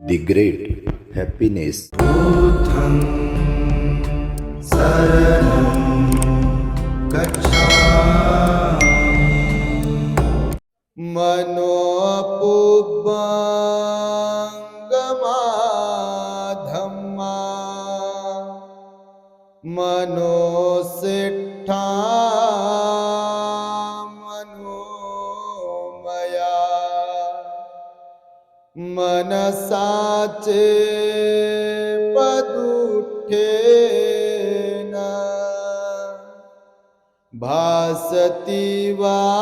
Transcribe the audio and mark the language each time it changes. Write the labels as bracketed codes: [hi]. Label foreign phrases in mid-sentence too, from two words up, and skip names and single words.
[en] The great happiness. [pi] बुद्धं शरणं गच्छामि मनोपुब्बंगमा धम्मा मनोसिट्ठा मनोमया मनसाचे पदुठेन भासति वा